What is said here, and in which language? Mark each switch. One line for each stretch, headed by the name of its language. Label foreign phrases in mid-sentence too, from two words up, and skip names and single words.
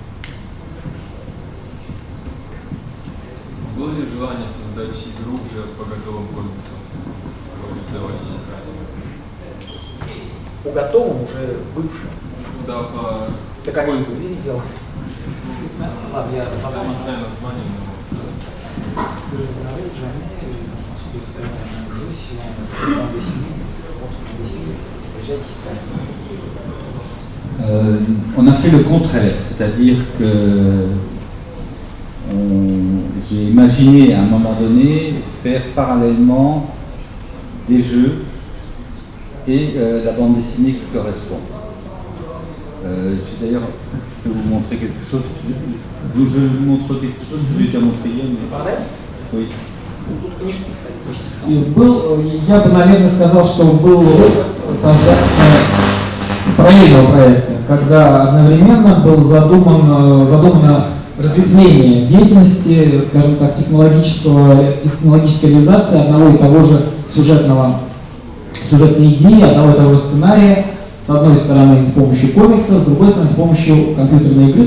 Russian: Было ли желание создать игру уже по готовым комиксам? Вы реализовались ранее? По готовым, уже бывшим. Да, по... Так они были сделаны. Ладно, я Я не знаю название, но...
French: On a fait le contraire, c'est-à-dire que j'ai imaginé à un moment donné faire parallèlement des jeux et la bande dessinée qui correspond. D'ailleurs, je peux vous montrer quelque chose. Je vous montre quelque chose que j'ai déjà montré hier. Mais... Parallèle ? Oui.
Russian: Тут книжки, кстати, тоже. И я бы, наверное, сказал, что был создание параллельного проекта, когда одновременно было задумано разветвление деятельности, скажем так, технологической реализации одного и того же сюжетной идеи, одного и того же сценария, с одной стороны с помощью комикса, с другой стороны с помощью компьютерной игры.